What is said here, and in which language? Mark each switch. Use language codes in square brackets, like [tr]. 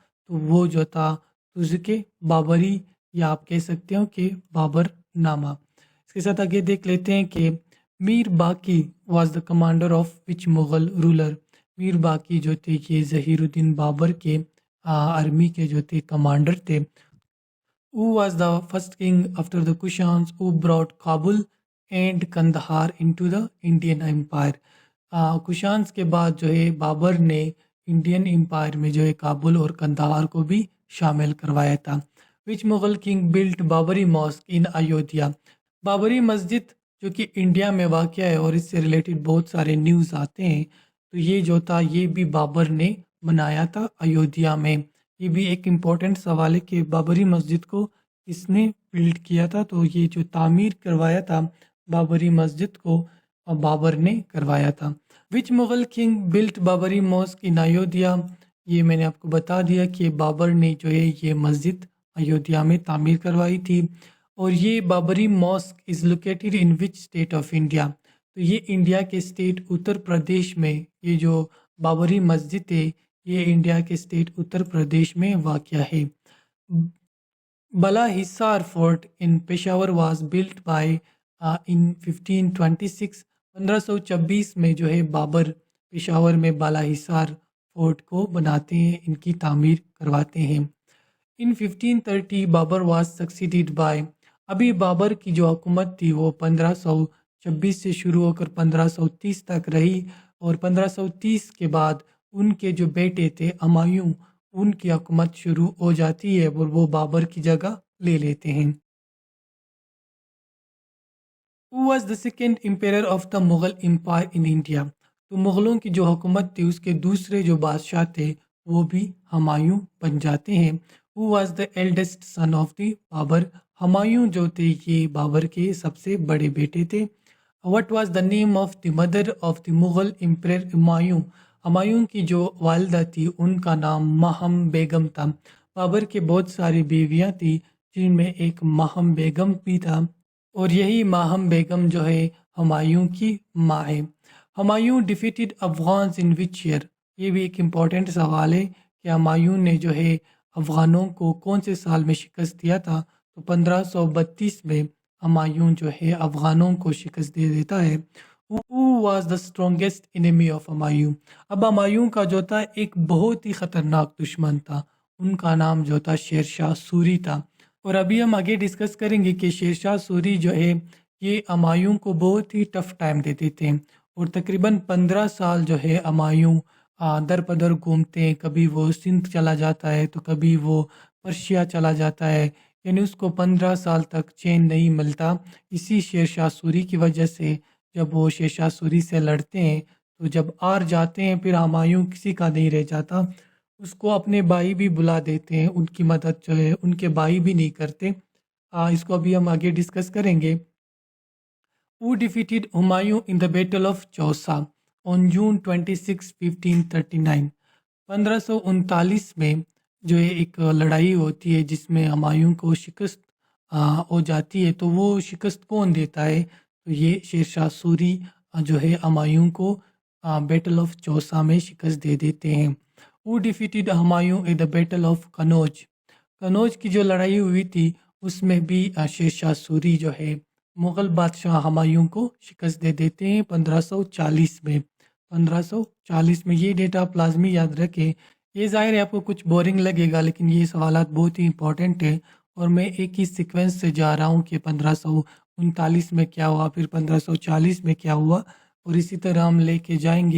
[ur] تو وہ جو تھا تزک بابری یا آپ کہہ سکتے ہو کہ بابر نامہ. اس کے ساتھ آگے دیکھ لیتے ہیں کہ میر باقی [en] Was the commander of which Mughal ruler. [ur] میر باقی جو تھے یہ ظہیر الدین بابر کے آرمی کے جو تھے کمانڈر تھے. [en] who was the first king after the Kushans who brought Kabul and Kandahar into the Indian Empire. [ur] کشانس کے بعد جو ہے بابر نے انڈین امپائر میں جو ہے کابل اور کندہار کو بھی شامل کروایا تھا. [en] Which Mughal king built Babri mosque in Ayodhya. [ur] بابری مسجد جو کہ انڈیا میں واقع ہے اور اس سے ریلیٹڈ بہت سارے نیوز آتے ہیں، تو یہ جو تھا یہ بھی بابر نے بنایا تھا ایودھیا میں. یہ بھی ایک امپورٹنٹ سوال ہے کہ بابری مسجد کو کس نے بلڈ کیا تھا، تو یہ جو تعمیر کروایا تھا بابری مسجد کو بابر نے کروایا تھا. [en] Which Mughal king built Babri mosque in Ayodhya. [ur] یہ میں نے آپ کو بتا دیا کہ بابر نے جو ہے یہ مسجد ایودھیا میں تعمیر کروائی تھی. اور یہ [en] Babri mosque is located in which state of India. [ur] تو یہ انڈیا کے اسٹیٹ اتر پردیش میں، یہ جو بابری مسجد ہے یہ انڈیا کے اسٹیٹ اتر پردیش میں واقع ہے. [en] Bala Hisar fort in Peshawar was built by in 1526. [ur] 1526 میں جو ہے بابر پشاور میں بالا حصار فورٹ کو بناتے ہیں، ان کی تعمیر کرواتے ہیں. [en] In 1530 Babur was succeeded by. [ur] ابھی بابر کی جو حکومت تھی وہ 1526 سے شروع ہو کر 1530 تک رہی، اور 1530 کے بعد ان کے جو بیٹے تھے ہمایوں، ان کی حکومت شروع ہو جاتی ہے اور وہ بابر کی جگہ لے لیتے ہیں. [en] Who was the second emperor of the Mughal Empire in India? [ur] تو مغلوں کی جو حکومت تھی اس کے دوسرے جو بادشاہ تھے وہ بھی ہمایوں بن جاتے ہیں. [en] Who was the eldest son of the Babur. [ur] Humayun جو تھے یہ بابر کے سب سے بڑے بیٹے تھے. [en] What was the name of the mother of the Mughal emperor Humayun. [ur] Humayun کی جو والدہ تھی ان کا نام ماہم بیگم تھا. بابر کے بہت ساری بیویاں تھیں جن میں ایک ماہم بیگم بھی تھا، اور یہی ماہم بیگم جو ہے ہمایوں کی ماں ہے. [en] Humayun defeated Afghans in which year. [ur] یہ بھی ایک امپورٹنٹ سوال ہے کہ ہمایوں نے جو ہے افغانوں کو کون سے سال میں شکست دیا تھا. تو 1532 میں ہمایوں جو ہے افغانوں کو شکست دے دیتا ہے. [en] Who was the strongest enemy of Humayun. [ur] اب ہمایوں کا جو تھا ایک بہت ہی خطرناک دشمن تھا، ان کا نام جو تھا شیر شاہ سوری تھا. اور ابھی ہم آگے ڈسکس کریں گے کہ شیر شاہ سوری جو ہے یہ ہمایوں کو بہت ہی ٹف ٹائم دیتے تھے، اور تقریباً 15 سال جو ہے ہمایوں در بدر گھومتے ہیں. کبھی وہ سندھ چلا جاتا ہے تو کبھی وہ پرشیا چلا جاتا ہے، یعنی اس کو 15 سال تک چین نہیں ملتا. اسی شیر شاہ سوری کی وجہ سے جب وہ شیر شاہ سوری سے لڑتے ہیں تو جب ہار جاتے ہیں پھر ہمایوں کسی کا نہیں رہ جاتا، اس کو اپنے بھائی بھی بلا دیتے ہیں، ان کی مدد جو ہے ان کے بھائی بھی نہیں کرتے. اس کو ابھی ہم آگے ڈسکس کریں گے. [en] Who defeated Humayun in the Battle of Chausa on June 26, 1539. [ur] 1539 میں جو ہے ایک لڑائی ہوتی ہے جس میں ہمایوں کو شکست ہو جاتی ہے. تو وہ شکست کون دیتا ہے؟ تو یہ شیر شاہ سوری جو ہے ہمایوں کو بیٹل آف چوسا میں شکست دے دیتے ہیں. [en] Who defeated Humayun in the Battle of Kannauj. [ur] کنوج کی جو لڑائی ہوئی تھی اس میں بھی شیر شاہ سوری جو ہے مغل بادشاہ ہمایوں کو شکست دے دیتے ہیں 1540 میں. 1540 میں یہ ڈیٹا آپ لازمی یاد رکھیں. یہ ظاہر ہے آپ کو کچھ بورنگ لگے گا لیکن یہ سوالات بہت ہی امپورٹنٹ ہیں، اور میں ایک ہی سیکوینس سے جا رہا ہوں کہ 1539 میں کیا ہوا، پھر 1540 میں کیا ہوا، اور اسی طرح ہم لے کے جائیں گے.